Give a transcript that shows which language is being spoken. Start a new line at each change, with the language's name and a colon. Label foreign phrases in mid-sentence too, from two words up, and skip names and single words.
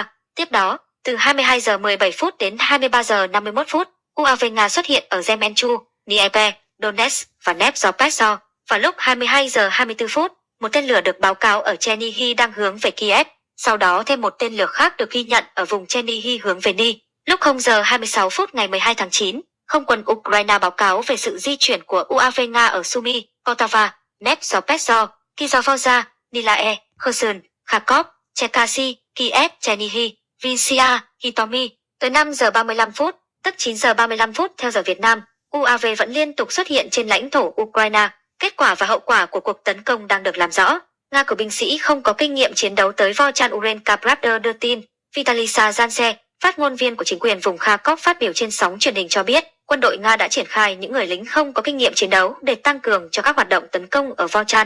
Vietnamese: Tiếp đó, từ 22 giờ 17 phút đến 23 giờ 51 phút, UAV Nga xuất hiện ở Zemenchu, Dnieper, Donetsk và Dnepropetrovsk. Vào lúc 22 giờ 24 phút, một tên lửa được báo cáo ở Chernihiv đang hướng về Kiev. Sau đó thêm một tên lửa khác được ghi nhận ở vùng Chernihiv hướng về Ni. Lúc 0 giờ 26 phút ngày 12 tháng 9, không quân Ukraine báo cáo về sự di chuyển của UAV Nga ở Sumy, Poltava, Dnepropetrovsk, Kyzyvoza, Nilae, Kherson, Kharkov, Cherkasy, Kiev, Chernihiv, Vinnytsia, Hitomi. Tới 5 giờ 35 phút, tức 9 giờ 35 phút theo giờ Việt Nam, UAV vẫn liên tục xuất hiện trên lãnh thổ Ukraine. Kết quả và hậu quả của cuộc tấn công đang được làm rõ. Nga cử binh sĩ không có kinh nghiệm chiến đấu tới Volchan Urenka Pravda đưa tin. Vitalisa Zanse, phát ngôn viên của chính quyền vùng Kharkov phát biểu trên sóng truyền hình cho biết, quân đội Nga đã triển khai những người lính không có kinh nghiệm chiến đấu để tăng cường cho các hoạt động tấn công ở Volchan.